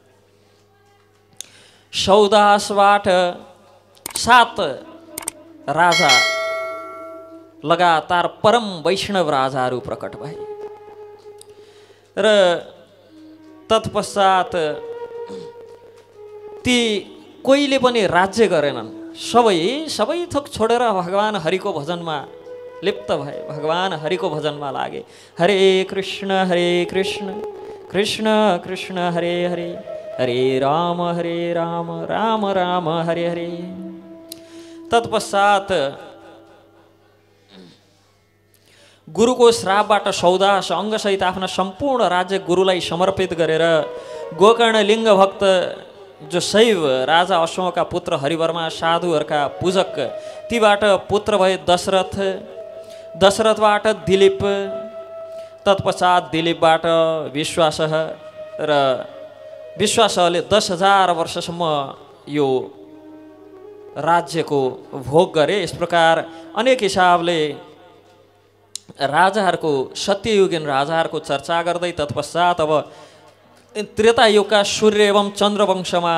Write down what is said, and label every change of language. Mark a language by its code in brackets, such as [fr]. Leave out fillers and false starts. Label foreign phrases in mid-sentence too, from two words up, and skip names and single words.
[ne] सौदासबाट 7 राजा लगातार परम वैष्णव राजाहरू प्रकट भए र तत्पश्चात ती कोहीले पनि राज्य गरेनन्। सबै थोक छोडेर भगवान हरिको भजनमा लिप्त भए, भगवान हरिको भजनमा लागे। [sa] हरे कृष्ण कृष्ण कृष्ण हरे हरे, हरे राम राम राम हरे हरे। [ne] तत्पश्चात गुरुको श्रापबाट सौदास अङ्गसहित आफ्ना सम्पूर्ण राज्य गुरुलाई समर्पित गरेर गोकर्ण लिङ्ग भक्त जो शैव राजा अश्वका पुत्र हरिवर्मा साधुहरूका पूजक, तीबाट पुत्र भए दशरथ, दशरथबाट दिलीप, तत्पश्चात दिलीपबाट विश्वास र विश्वासले 10,000 वर्षसम्म यो राज्यको भोग गरे। यस प्रकार अनेक हिसाबले राजाहरूको, सत्ययुगीन राजाहरूको चर्चा गर्दै तत्पश्चात अब त्रेतायुगका सूर्य एवं चन्द्र वंशमा